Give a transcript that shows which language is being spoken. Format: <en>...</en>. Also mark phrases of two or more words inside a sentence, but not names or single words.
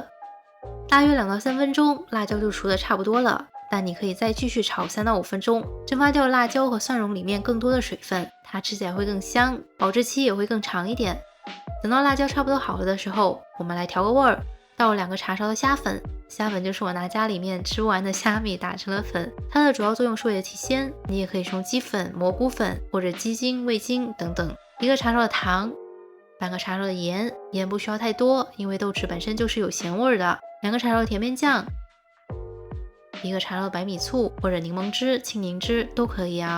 <zh>大約2到3分鐘，辣椒就熟得差不多了，但你可以再繼續炒3到5分鐘，蒸發掉辣椒和蒜蓉裡面更多的水分，它吃起來會更香，保質期也會更長一點。等到辣椒差不多好了的時候，我們來調個味兒，倒入2個茶勺的蝦粉，蝦粉就是我拿家裡面吃不完的蝦米打成了粉，它的主要作用是為了提鮮，你也可以使用雞粉、蘑菇粉或者雞精、味精等等。1個茶勺的糖，半個茶勺的鹽，鹽不需要太多，因為豆豉本身就是有鹹味的。2個茶勺的甜面醬，1個茶勺的白米醋或者檸檬汁、青檸汁都可以啊。</zh>